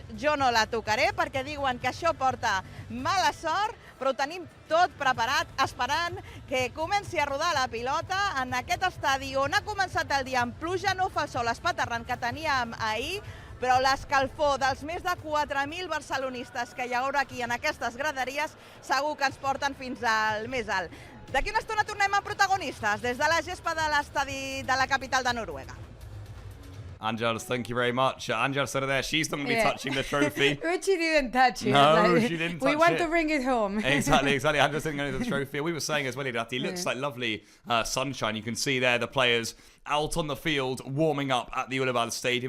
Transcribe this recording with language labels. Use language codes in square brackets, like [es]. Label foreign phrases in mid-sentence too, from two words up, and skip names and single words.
[ca] Jo no la tocaré perquè diuen que això porta mala sort, però ho tenim tot preparat, esperant que comenci a rodar la pilota en aquest estadi on ha començat el dia amb pluja. No fa el sol espaterrant que teníem ahir, però l'escalfor dels més de 4.000 barcelonistes que hi haurà aquí en aquestes graderies segur que ens porten fins al més alt. D'aquí una estona tornem a protagonistes des de la gespa de l'estadi de la capital de Noruega. [en] Angels, thank you very much. Angels said there, she's not going to be touching the trophy. Which she didn't touch it. No, she didn't touch it. We want to bring it home. Exactly. Angels didn't go to the trophy. We were saying as well, it looks like lovely sunshine. You can see there the players out on the field, warming up at the UWCL Stadium.